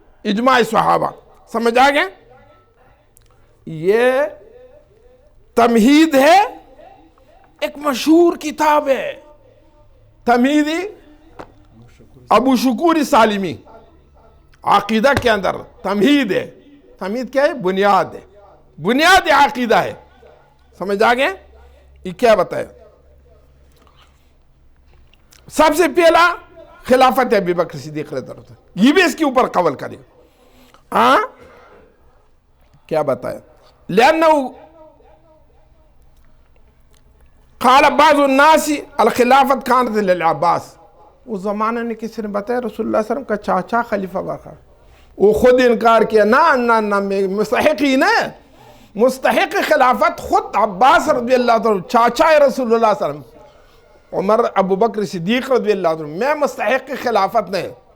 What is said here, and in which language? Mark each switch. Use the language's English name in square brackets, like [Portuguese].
[Urdu] اجماع صحابہ سمجھ آ گئے؟ یہ تمہید ہے، ایک مشہور کتاب ہے تمہید ابو شکور سالمی، عقیدہ کے اندر تمہید ہے. تمہید کیا ہے؟ بنیاد ہے، بنیاد عقیدہ ہے. سمجھ آ گئے؟ یہ کیا بتایا؟ سب سے پہلا خلافت ابی بکر صدیق رضی اللہ عنہ، یہ بھی اس کے اوپر قول کرے. کیا بتایا؟ [Arabic] لأنه قال بعض الناس الخلافت كانت للعباس. [Urdu] اس زمانے نے کسی نے بتایا رسول اللہ صلی اللہ علیہ وسلم کا چاچا خلیفہ بقا، وہ خود انکار کیا، نہ مستحق ہی نہیں، مستحق خلافت خود عباس رضی اللہ عنہ، چاچا ہے رسول اللہ صلی اللہ علیہ وسلم. عمر ابو بکر صدیق رضی اللہ عنہ، میں مستحق خلافت نہیں.